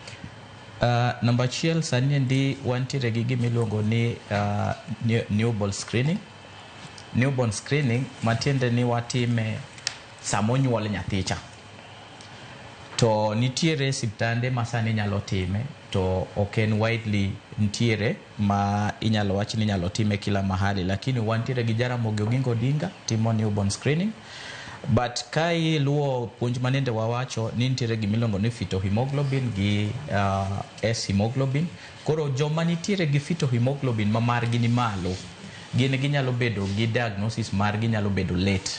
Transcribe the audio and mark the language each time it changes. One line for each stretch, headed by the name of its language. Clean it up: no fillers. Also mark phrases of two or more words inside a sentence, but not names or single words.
Luo (Kenya and Tanzania): Namba achiel sani endi wantiere gi gimiluongo ni
English: newborn screening. Newborn screening
Luo (Kenya and Tanzania): matiende ni watime samonyuol nyathicha. To nitiere siptande masani nyalo time to oken widely nitiere ma inyalo wachi ni nyalo time
Swahili: kila mahali,
Luo (Kenya and Tanzania): lakini wantiere gi Jaramogi Oginga Odinga timo
English: newborn screening.
Luo (Kenya and Tanzania): But kai luo puonj manende wawacho ni nitiere gimiluongo ni
English: fetal hemoglobin
Luo (Kenya and Tanzania): gi
English: S hemoglobin.
Luo (Kenya and Tanzania): Koro joma nitiere gi
English: fetal hemoglobin
Luo (Kenya and Tanzania): ma margi ni malo gin ginyalo bedo gi diagnosis margi nyalo bedo late.